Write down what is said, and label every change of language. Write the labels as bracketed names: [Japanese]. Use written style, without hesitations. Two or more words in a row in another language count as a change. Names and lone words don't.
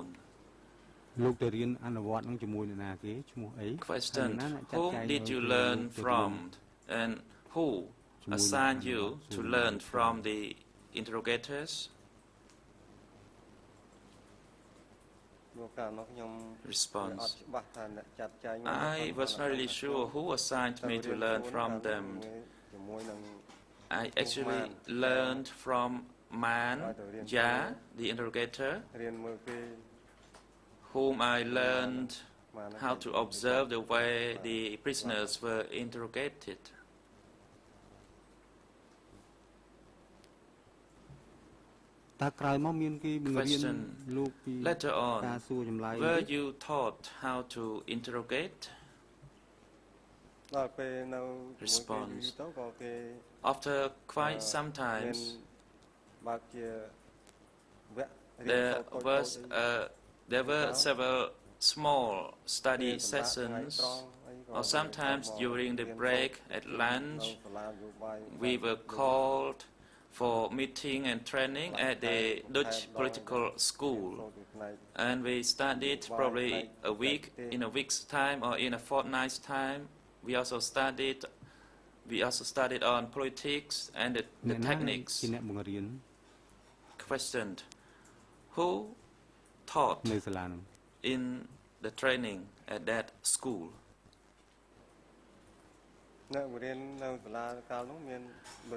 [Khmer] លោកទៅរៀនអនុវត្តនឹងជាមួយអ្នកណាគេឈ្មោះអី [English] Question: Whom did you learn from, and who assigned you to learn from the interrogators? [Khmer] មកកាលនោះខ្ញុំ [English] Response: [Khmer] អត់ច្បាស់ថាអ្នកចាត់ចែង [English] I was not really sure who assigned me to learn from them. [Khmer] ជាមួយនឹង [English] I actually learned from Man Ya, the interrogator, [Khmer] រៀនមើលគេ [English] whom I learned how to observe the way the prisoners were interrogated. [Khmer] តើក្រោយមកមានគេបង្រៀន [English] Question: [Khmer] លោកពី [English] Later [Khmer] ការ [English] on, [Khmer] សួរចម្លើយ [English] were you taught how to interrogate? [Khmer] ដល់ពេលនៅ [English] Response: [Khmer] ទៅក៏គេ [English] After quite some [Khmer] មាន [English] times, [Khmer] បើកជាវគ្គរៀនសូត្រតូចៗ [English] there were several small study sessions, or sometimes during the break at lunch, we were called for meeting and training at the Dutch political school, and we studied probably in a week's time or in a fortnight's time. We also studied on politics and the [Khmer] អ្នកណា [English] techniques. [Khmer] ជាអ្នកបង្រៀន [English] Questioned: Who taught [Khmer] នៅសាលានោះ [English] in the training at that school? [Khmer] អ្នកបង្រៀននៅសាលាកាលនោះមានដូច